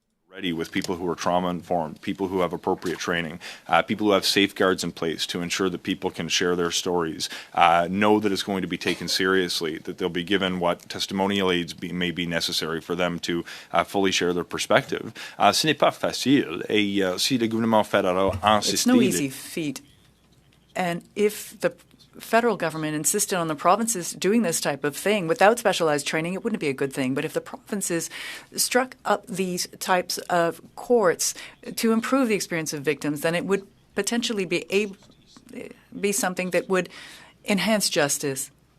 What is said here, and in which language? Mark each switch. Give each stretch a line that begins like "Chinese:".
English: Ready with people who are trauma-informed, people who have appropriate training, people who have safeguards in place to ensure that people can share their stories, know that it's going to be taken seriously, that they'll be given what testimonial aids may be necessary for them to fully share their perspective.
French: Ce n'est pas facile, et si le gouvernement fédéral insiste...
English: It's no easy feat. And if the federal government insisted on the provinces doing this type of thing without specialized training, it wouldn't be a good thing. But if the provinces struck up these types of courts to improve the experience of victims, then it would potentially be something that would enhance justice.